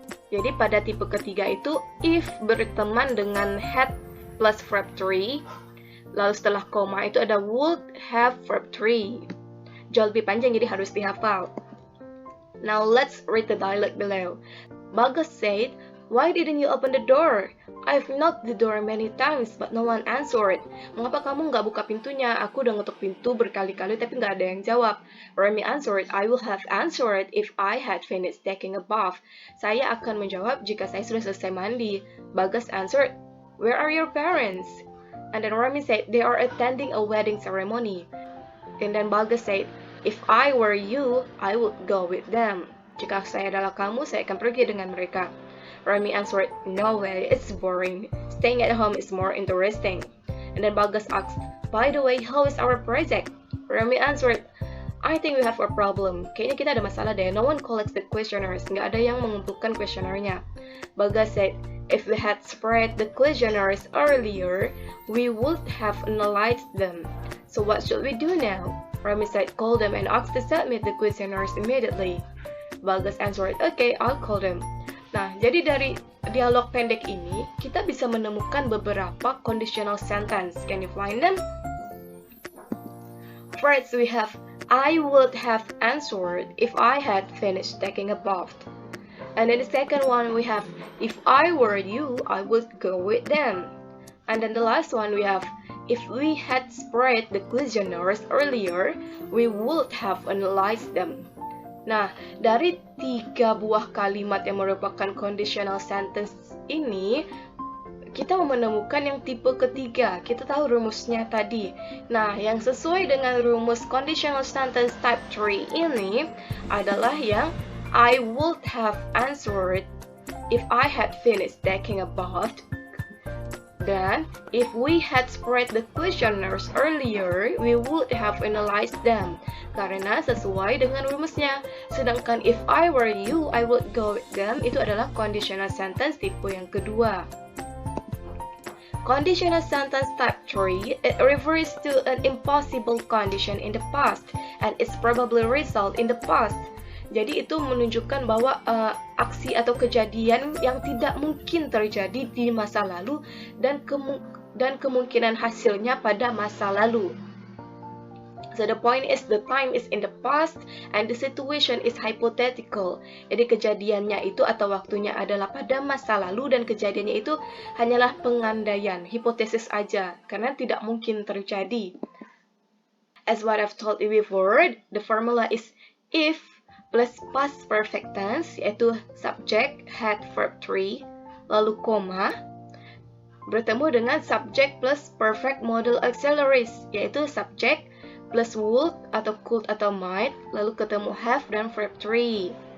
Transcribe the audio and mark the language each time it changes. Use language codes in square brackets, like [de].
[id] Jadi pada tipe ketiga itu if berteman dengan had plus verb 3, lalu setelah koma itu ada would, have, verb 3. Jauh lebih panjang jadi harus dihafal. [en] Now let's read the dialogue below. Bagas said, "Why didn't you open the door? I've knocked the door many times, but no one answered." [id] Mengapa kamu nggak buka pintunya? Aku udah ngetuk pintu berkali-kali, tapi nggak ada yang jawab. [en] Remy answered, "I will have answered if I had finished taking a bath." [id] Saya akan menjawab jika saya sudah selesai mandi. [en] Bagas answered, "Where are your parents?" And then Remy said, "They are attending a wedding ceremony." And then Bagas said, "If I were you, I would go with them." [id] Jika saya adalah kamu, saya akan pergi dengan mereka. [en] Remy answered, "No way, it's boring. Staying at home is more interesting." And then Bagas asked, "By the way, how is our project?" Remy answered, "I think we have a problem. [id] Kayaknya kita ada masalah deh. [en] No one collects the questionnaires. [id] Nggak ada yang mengumpulkan questionnaire-nya." [en] Bagas said, "If we had spread the questionnaires earlier, we would have analyzed them. So what should we do now?" Remy said, "Call them and ask to submit the questionnaires immediately." Bagas answered, "Okay, I'll call them." [id] Nah, jadi dari dialog pendek ini, kita bisa menemukan beberapa conditional sentence. [en] Can you find them? First, we have, I would have answered if I had finished taking a bath. And then the second one, we have, if I were you, I would go with them. And then the last one, we have, if we had spread the questionnaires earlier, we would have analyzed them. [id] Nah, dari 3 buah kalimat yang merupakan conditional sentence ini, kita menemukan yang tipe ketiga. Kita tahu rumusnya tadi. Nah, yang sesuai dengan rumus conditional sentence type 3 ini adalah yang [en] I would have answered if I had finished taking a bath. Dan if we had spread the questionnaires earlier, we would have analyzed them. [id] Karena sesuai dengan rumusnya. Sedangkan [en] if I were you, I would go with them, [id] itu adalah conditional sentence tipe yang kedua. [en] Conditional sentence type 3, it refers to an impossible condition in the past and its probably result in the past. [id] Jadi itu menunjukkan bahwa aksi atau kejadian yang tidak mungkin terjadi di masa lalu dan kemungkinan hasilnya pada masa lalu. [en] So the point is the time is in the past and the situation is hypothetical. [id] Jadi kejadiannya itu atau waktunya adalah pada masa lalu dan kejadiannya itu hanyalah pengandaian, hipotesis aja karena tidak mungkin terjadi. [en] As what I've told you before, the formula is if plus past perfect tense, yaitu subject, had, verb 3, [id] lalu koma, bertemu dengan subject plus perfect modal auxiliaries, yaitu subject plus would atau could atau might, lalu ketemu have dan verb 3.